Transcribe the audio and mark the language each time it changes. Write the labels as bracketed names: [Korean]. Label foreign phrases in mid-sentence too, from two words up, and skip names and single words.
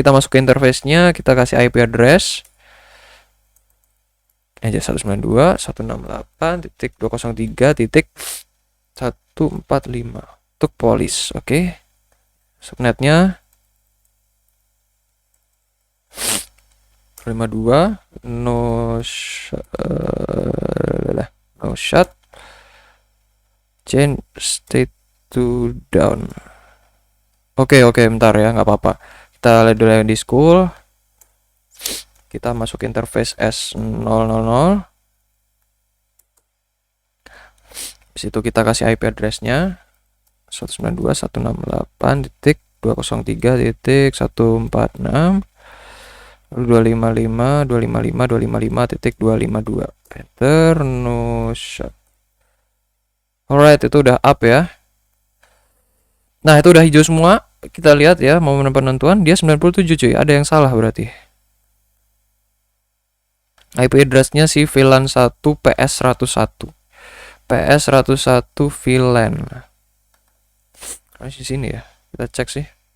[Indonesian] Kita masuk ke interface-nya, kita kasih [English] IP address. [Indonesian] Ini aja 192.168.203.145 untuk polish. Oke. [English] Subnetnya 52 no shot change state to down. [Indonesian] Oke, bentar ya, nggak apa-apa. Kita lihat dulu di school. Kita masuk interface S000. Di situ kita kasih [English] IP address- [Indonesian] nya 192.168.203.146. Lalu 255.255.255.252. [English] Enter, no shot. Alright, [Indonesian] itu udah up ya. Nah, itu udah hijau semua. Kita lihat ya, momen penentuan dia 97 cuy. Ada yang salah berarti. [English] IP address- [Indonesian] nya si VLAN 1 PS101. PS101 VLAN. Di sini ya. Kita cek sih.